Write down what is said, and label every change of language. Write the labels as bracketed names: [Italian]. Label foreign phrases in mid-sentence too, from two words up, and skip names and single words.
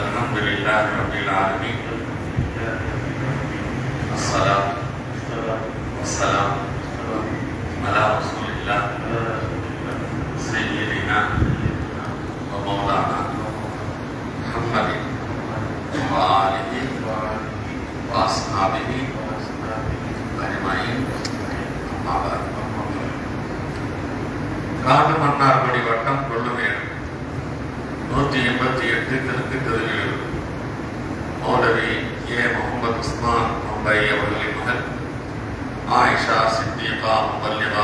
[Arabic] الحمد لله رب العالمين الصلاة والسلام على رسول الله سيدنا ومولانا محمد وآله وأصحابه أجمعين أما بعد [Tamil] காடு மன்னார்குடி வட்டம் கொள்ளுமேடு 188 தெற்கு தெருவில் மௌலவி ஏ முகமது உஸ்மான் மும்பை அவர்களின் மகன் ஆயிஷா சித்திகா முபல்லிகா